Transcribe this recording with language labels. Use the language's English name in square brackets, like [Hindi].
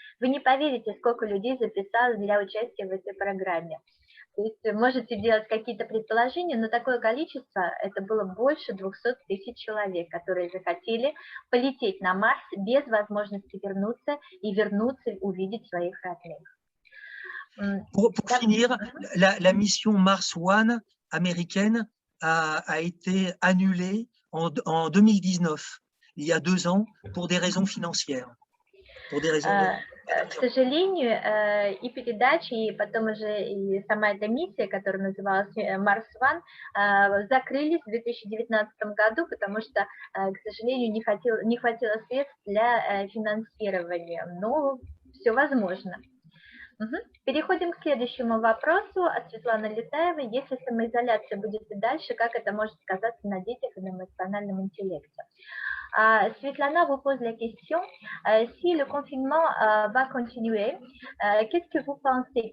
[Russian] Вы не поверите, сколько людей записалось для участия в этой программе. То есть можете делать какие-то предположения, но такое количество, это было больше 200 000 человек, которые захотели полететь на Марс без возможности вернуться и увидеть своих родных. [French] Pour finir, la mission Mars One américaine a été annulée en 2019, il y a 2 ans, pour des raisons financières. Pour des raisons [Russian] К сожалению, и передачи, и потом уже и сама эта миссия, которая называлась Mars One, закрылись в 2019 году, потому что, к сожалению, не хватило средств для финансирования. Но все возможно. Переходим к следующему вопросу от Светланы Летаевой. Если самоизоляция будет и дальше, как это может сказаться на детях и на эмоциональном интеллекте? [French] Svetlana vous pose la question, si le confinement va continuer, qu'est-ce que vous pensez?